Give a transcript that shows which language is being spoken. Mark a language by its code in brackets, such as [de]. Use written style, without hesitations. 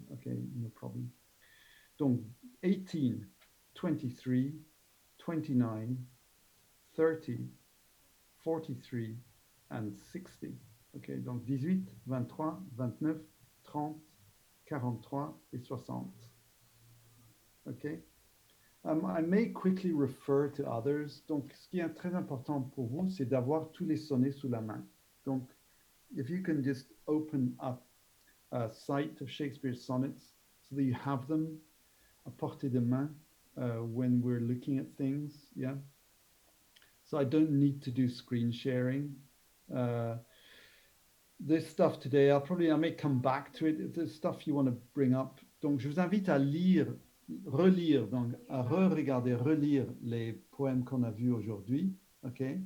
[en] Okay, no problem. Donc, 18, 23, 29, 30, 43, and 60. [fr] Okay, donc 18, 23, 29, 30, 43 et 60. Okay. [en] I may quickly refer to others. [fr] Donc, ce qui est très important pour vous, c'est d'avoir tous les sonnets sous la main. [en] Donc, if you can just open up a site of Shakespeare's sonnets so that you have them [fr] à portée de main [en] when we're looking at things, yeah. So I don't need to do screen sharing. This stuff today, I may come back to it. If there's stuff you want to bring up. [fr] Donc, je vous invite à relire, donc à re-regarder, relire les poèmes qu'on a vus aujourd'hui, ok?